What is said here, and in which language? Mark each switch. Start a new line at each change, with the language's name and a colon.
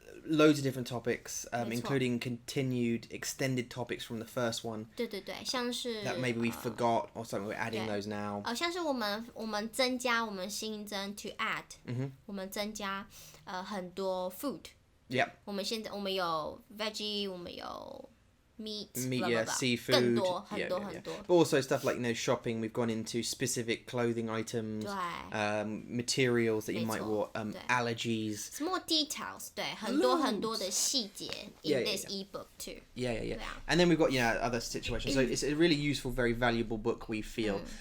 English: Loads of different topics, including continued extended topics from the first one.
Chinese: 对，像是
English: that maybe we forgot or something. We're adding those now.
Chinese: 像是我们增加，我们新增
English: to add，
Chinese: 我们增加很多 food.
English: Yep.
Chinese: 我们有 veggie， 我们有meat,
English: seafood,
Chinese: 更多很多。
English: But also stuff like shopping. We've gone into specific clothing items, materials that you might want, allergies. It's more details.
Chinese: 对，很多的细节
English: in this ebook too. Yeah. And then we've got other situations. So it's a really useful, very valuable book we feel.